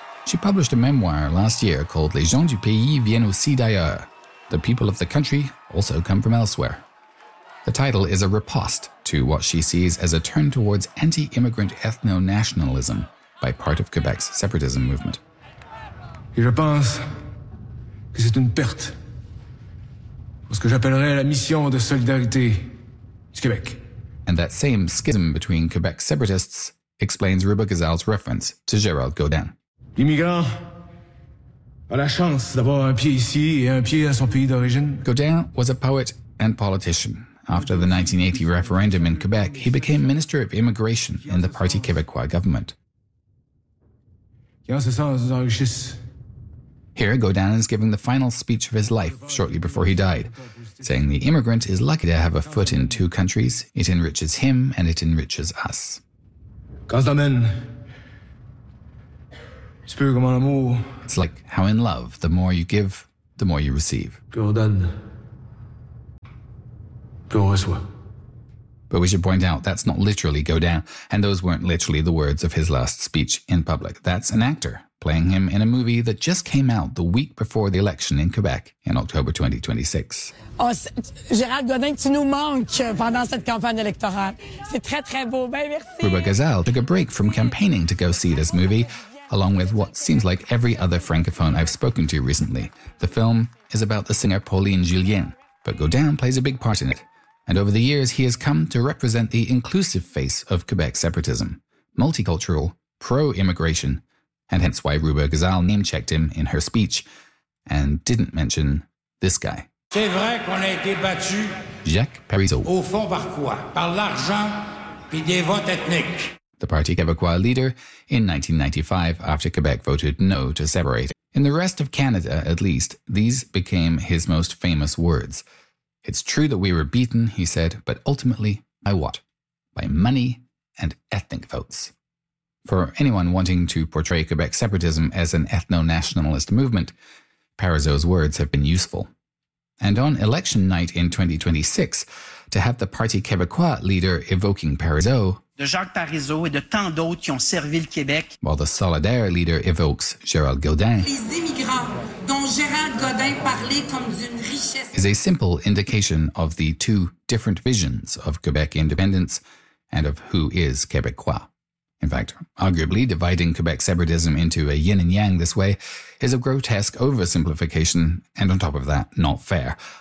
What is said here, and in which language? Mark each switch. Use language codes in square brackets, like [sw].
[en] She published a memoir last year called [fr] Les gens du pays viennent aussi d'ailleurs. [en] The people of the country also come from elsewhere. The title is a riposte to what she sees as a turn towards anti-immigrant ethno-nationalism by part of Quebec's separatism movement. [fr] Je pense que c'est une perte pour ce que j'appellerais la mission de solidarité du Québec. [en] And that same schism between Quebec separatists explains Ruba Gazal's reference to Gérald Godin. [fr] L'immigrant a la chance d'avoir un pied ici et un pied à son pays d'origine. [en] Godin was a poet and politician. After the 1980 referendum in Quebec, he became Minister of Immigration in the Parti Québécois government. [fr] Qui en ce sens nous enrichisse. [en] Here, Godin is giving the final speech of his life shortly before he died, saying the immigrant is lucky to have a foot in 2 countries. It enriches him and it enriches us. It's like how in love, the more you give, the more you receive. But we should point out, that's not literally Godin, and those weren't literally the words of his last speech in public. That's an actor playing him in a movie that just came out the week before the election in Quebec in October 2026. [fr] Oh, Gérald Godin, tu nous manques pendant cette campagne électorale. C'est très, très beau. Ben, merci. [en] Ruba Gazal took a break from campaigning to go see this movie, along with what seems like every other francophone I've spoken to recently. The film is about the singer Pauline Julien, but Godin plays a big part in it. And over the years, he has come to represent the inclusive face of Quebec separatism. Multicultural, pro-immigration, and hence why Ruba Gazal name-checked him in her speech and didn't mention this guy. [fr] C'est vrai qu'on a été battu. Jacques Parizeau. Au fond, par quoi? Par l'argent puis des votes ethniques. [en] The Parti Québécois leader in 1995 after Quebec voted no to separate. In the rest of Canada, at least, these became his most famous words. It's true that we were beaten, he said, but ultimately, by what? By money and ethnic votes. For anyone wanting to portray Quebec separatism as an ethno-nationalist movement, Parizeau's words have been useful. And on election night in 2026, to have the Parti Québécois leader evoking Parizeau, [fr] de Jacques Parizeau et de tant d'autres qui ont servi le Québec, [en] while the Solidaire leader evokes Gérald Godin, [fr] les immigrants dont Gérald Godin parlait comme d'une richesse, [en] is a simple indication of the 2 different visions of Quebec independence and of who is Québécois. In fact, arguably, dividing Quebec separatism into a yin and yang this way is a grotesque oversimplification and, on top of that, not fair.